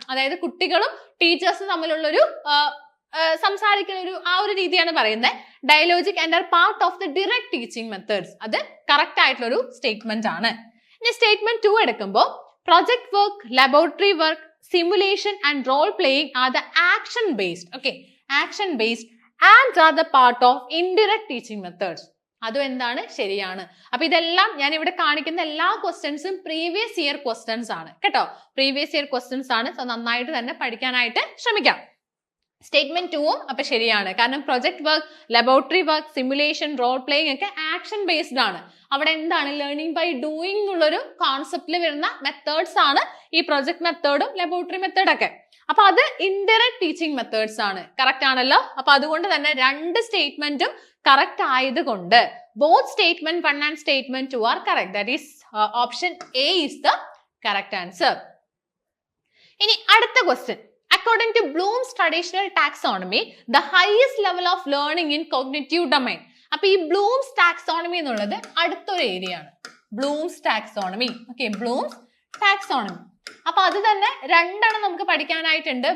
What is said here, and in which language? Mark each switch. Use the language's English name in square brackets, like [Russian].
[Malayalam] അതായത് കുട്ടികളും ടീച്ചേഴ്സും തമ്മിലുള്ളൊരു സംസാരിക്കുന്ന ആ ഒരു രീതിയാണ് പറയുന്നത്. [English] dialogic and are part of the direct teaching methods, [Malayalam] അത് കറക്റ്റ് ആയിട്ടുള്ള ഒരു സ്റ്റേറ്റ്മെന്റ് ആണ്. ഇനി സ്റ്റേറ്റ്മെന്റ് 2 എടുക്കുമ്പോൾ [English] Project work, laboratory work, simulation and role playing are the action based. Okay, action based and are the part of indirect teaching methods. [Malayalam] അതും എന്താണ്? ശരിയാണ്. അപ്പൊ ഇതെല്ലാം ഞാൻ ഇവിടെ കാണിക്കുന്ന എല്ലാ ക്വസ്റ്റ്യൻസും പ്രീവിയസ് ഇയർ ക്വസ്റ്റ്യൻസ് ആണ് കേട്ടോ. പ്രീവിയസ് ഇയർ ക്വസ്റ്റ്യൻസ് ആണ്. സോ നന്നായിട്ട് തന്നെ പഠിക്കാനായിട്ട് ശ്രമിക്കാം. സ്റ്റേറ്റ്മെന്റ് 2 അപ്പൊ ശരിയാണ്. കാരണം project work, laboratory work, simulation, role playing ഒക്കെ ആക്ഷൻ ബേസ്ഡ് ആണ്. അവിടെ എന്താണ്? ലേണിംഗ് ബൈ ഡൂയിങ് എന്നുള്ളൊരു കോൺസെപ്റ്റിൽ വരുന്ന മെത്തേഡ്സ് ആണ് ഈ പ്രൊജക്ട് മെത്തേഡും ലബോറട്ടറി മെത്തേഡൊക്കെ. അപ്പൊ അത് ഇൻഡയറക്റ്റ് ടീച്ചിങ് മെത്തേഡ്സ് ആണ്. കറക്റ്റ് ആണല്ലോ. അപ്പൊ അതുകൊണ്ട് തന്നെ രണ്ട് സ്റ്റേറ്റ്മെന്റും കറക്റ്റ് ആയതുകൊണ്ട് [English] both statement 1 and statement 2 are correct. That is option A is the correct answer. [Malayalam] ഇനി അടുത്ത question. [English] According to Bloom's traditional taxonomy, the highest level of learning in cognitive domain. [Malayalam] അപ്പൊ ഈ Bloom's taxonomy എന്നുള്ളത് അടുത്തൊരു area ആണ്. Bloom's taxonomy. Okay, Bloom's taxonomy. അപ്പൊ അത് തന്നെ രണ്ടെണ്ണം നമുക്ക് പഠിക്കാനായിട്ടുണ്ട്.